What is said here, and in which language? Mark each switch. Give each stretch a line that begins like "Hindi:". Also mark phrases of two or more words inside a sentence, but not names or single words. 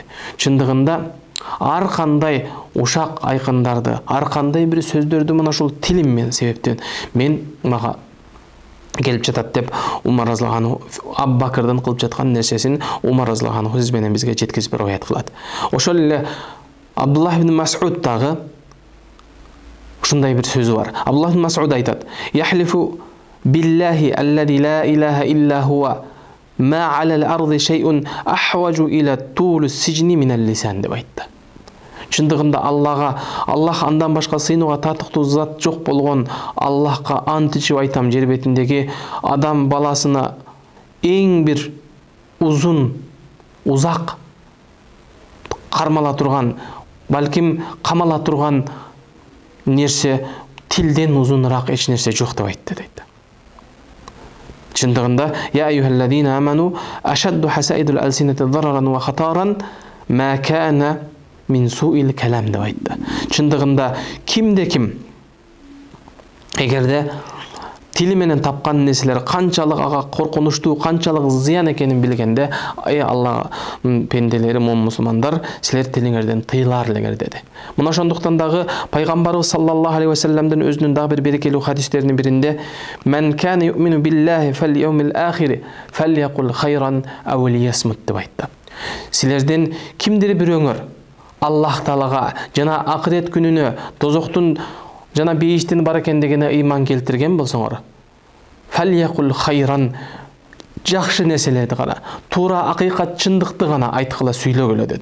Kyrgyz: Чындыгында ар кандай ушак айкындарды, ар кандай бир сөздөрдү мына ушул тилим менен себептен мага келип жатат деп Умар
Arabic: رضي الله عنه
Kyrgyz: Абу Бакрдын кылып жаткан нерсесин Умар
Arabic: رضي الله عنه
Kyrgyz: сиз менен бизге жеткизип риwayat кылат. Ошол эле Абдуллах ибн Мас'уд дагы ушундай бир сөзү бар. Абдуллах ибн Мас'уд айтат:
Arabic: "يحلف بالله الذي لا إله إلا هو ما على الأرض شيء أحوج إلى طول سجن من اللسان"
Kyrgyz: деп айтты. Чындыгында Аллах андан башка сыйынууга татыктуу зат жок болгон Аллахка ант ичип айтам, жер бетиндеги адам баласына эң бир узак кармала турган, балким камала турган нерсе тилден узунураак эч нерсе жок деп айтты дейт.
Arabic: Чындыгында يا أيها الذين آمنوا أشد حصائد الألسنة ضررا وخطرا ما كان من سوء الكلام
Kyrgyz: деп айтты. Чындыгында кимде ким эгерде тили менен тапкан нерселер канчалык ага коркунучтуу, канчалык зыян экенин билгенде, Алла пенделери, момун мусулмандар, силер тилиңерден тыйлар элеңер деди. Мына ошондуктан дагы пайгамбарыбыз
Arabic: صلى الله عليه وسلم
Kyrgyz: өзүнүн дагы бир берекелүү хадистеринин биринде
Arabic: "من كان يؤمن بالله واليوم الآخر فليقل خيرا أو ليصمت"
Kyrgyz: деп айтты. Силерден кимдир бирөөңөр Аллах Таалага жана акырет күнүнө, тозоктун жана бейиштин бар экендигине ыйман келтирген болсоңор,
Arabic: فليقل خيرا,
Kyrgyz: жакшы нерселерди гана, туура акыйкат чындыкты гана айткыла сүйлөгүлө деди.